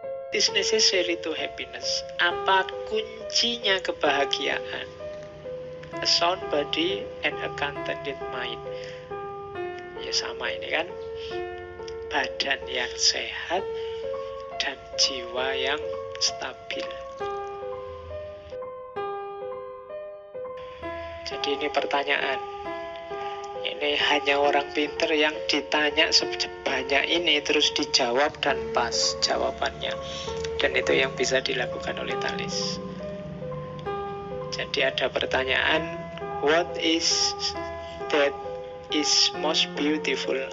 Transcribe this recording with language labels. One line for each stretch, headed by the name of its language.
English: is necessary to happiness?
Indonesian: Apa kuncinya kebahagiaan?
English: A sound body and a contented mind.
Indonesian: Ya sama ini kan, badan yang sehat dan jiwa yang stabil. Jadi ini pertanyaan. Ini hanya orang pinter yang ditanya sebanyak ini terus dijawab dan pas jawabannya. Dan itu yang bisa dilakukan oleh Thalles. Jadi ada pertanyaan,
English: what is that is most beautiful?